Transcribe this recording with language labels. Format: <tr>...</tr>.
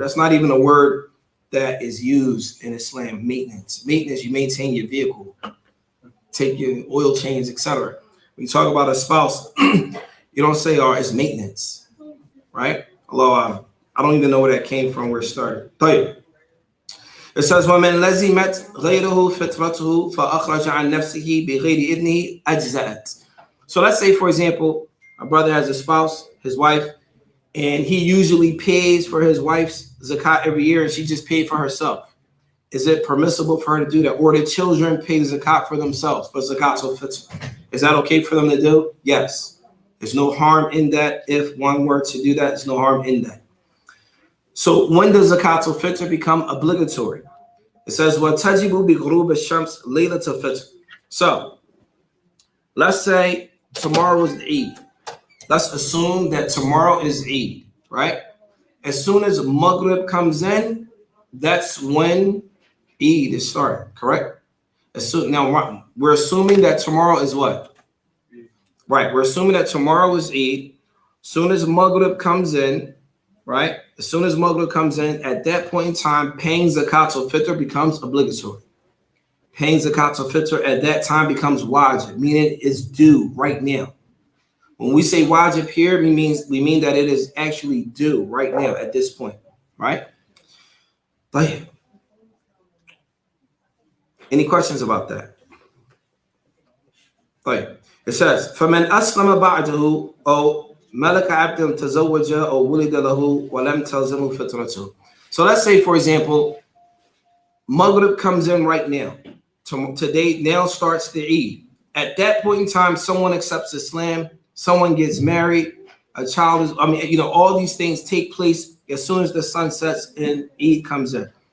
<en>That's not even a word that is used in Islam. Maintenance. Maintenance, you maintain your vehicle, take your oil change, etc. When you talk about a spouse, you don't say, oh, it's maintenance. Right? Allah, I don't even know where that came from, where it started.</en> <ar>طيب.</ar> <en>It says,</en> <ar>وَمَنْ لَزِمَتْ غَيْرُهُ فِطْرَتُهُ فَأَخْرَجَ عَنْ نَفْسِهِ بِغَيْرِ إِذْنِهِ أَجْزَأَتْ.</ar> <en>So let's say, for example, a brother has a spouse, his wife, and he usually pays for his wife's zakat every year, and she just paid for herself. Is it permissible for her to do that? Or the children pay zakat for themselves, for zakat al-fitr? Is that okay for them to do? Yes. There's no harm in that. If one were to do that, there's no harm in that. So when does zakat al-fitr become obligatory? It says,</en> <ar>وَتَجِبُ بِغُرُوبِ الشَّمْسِ لَيْلَةَ الْفِطْر.</ar> <en>So let's say tomorrow is Eid. Let's assume that tomorrow is Eid, right? As soon as Maghrib comes in, that's when Eid is started, correct? Now, we're assuming that tomorrow is what? Right, we're assuming that tomorrow is Eid. Soon as Maghrib comes in, right? As soon as Maghrib comes in, at that point in time, paying zakat al-fitr becomes obligatory. Paying zakat al-fitr at that time becomes wajib, meaning it's due right now. When we say wajib here, we mean that it is actually due right now at this point, right?</en> <ar>طيب.</ar> <en>Any questions about that?</en> <ar>طيب.</ar> <en>It says,</en> <ar>فَمَنْ أَسْلَمَ بَعْدَهُ أَوْ مَلَكَ عَبْدًا تَزَوَّجَ أَوْ وُلِدَ لَهُ وَلَمْ تَلْزَمُ فِطْرَتُهُ.</ar> <en>So let's say, for example, Maghrib comes in right now. Today now starts the Eid. At that point in time, someone accepts Islam, someone gets married, a child is, all these things take place as soon as the sun sets and Eid comes in.</en>